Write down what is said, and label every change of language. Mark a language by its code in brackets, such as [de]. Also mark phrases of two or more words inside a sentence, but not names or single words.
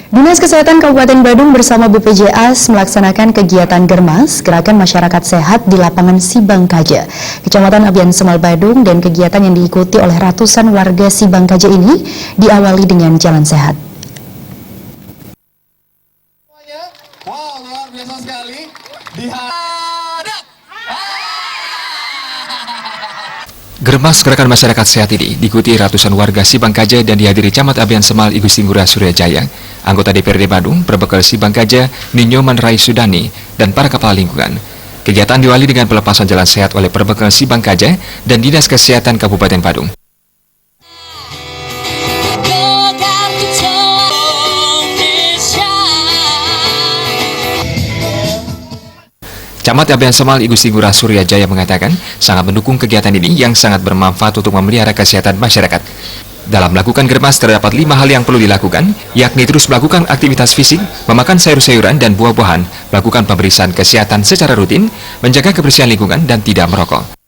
[id] Dinas Kesehatan Kabupaten Badung bersama BPJS melaksanakan kegiatan Germas, Gerakan Masyarakat Sehat di lapangan Sibangkaja, Kecamatan Abian Semal Badung, dan kegiatan yang diikuti oleh ratusan warga Sibangkaja ini diawali dengan jalan sehat. Wow, luar biasa sekali. Germas Gerakan Masyarakat Sehat ini diikuti ratusan warga Sibangkaja dan dihadiri Camat Abian Semal I Gusti Ngurah Suryajaya, anggota DPRD Badung, Perbekal Sibangkaja, Ninyoman Rai Sudani, dan para kepala lingkungan. Kegiatan diawali dengan pelepasan jalan sehat oleh Perbekal Sibangkaja dan Dinas Kesehatan Kabupaten Badung. Camat Abian Semal I Gusti Ngurah Suryajaya mengatakan sangat mendukung kegiatan ini yang sangat bermanfaat untuk memelihara kesehatan masyarakat. Dalam melakukan Germas terdapat 5 hal yang perlu dilakukan, yakni terus melakukan aktivitas fisik, memakan sayur-sayuran dan buah-buahan, melakukan pemeriksaan kesehatan secara rutin, menjaga kebersihan lingkungan, dan tidak merokok.